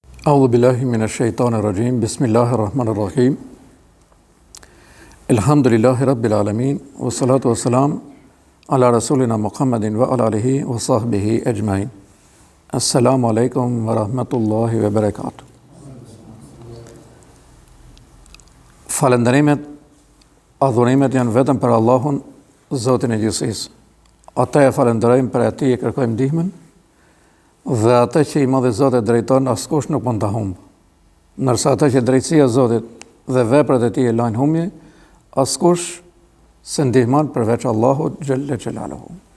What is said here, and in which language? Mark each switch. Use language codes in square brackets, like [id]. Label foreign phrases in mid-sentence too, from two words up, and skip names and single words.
[ar] أعوذ بالله من الشيطان الرجيم. بسم الله الرحمن الرحيم. الحمد لله رب العالمين. والصلاة والسلام على رسولنا محمد وعلى آله وصحبه أجمعين. السلام عليكم ورحمة الله وبركاته. [sq] Falënderimet, adhurimet janë vetëm për Allahun, Zotin e gjithësisë. Ata e falënderojmë, për atij e kërkojmë ndihmën, dhe atë që i madhi Zoti drejton, askush nuk mund ta humbë. Ndërsa atë që drejtësia e Zotit dhe veprat e tij e lajnë humje, askush se ndihmon përveç Allahut [ar] جل جلاله.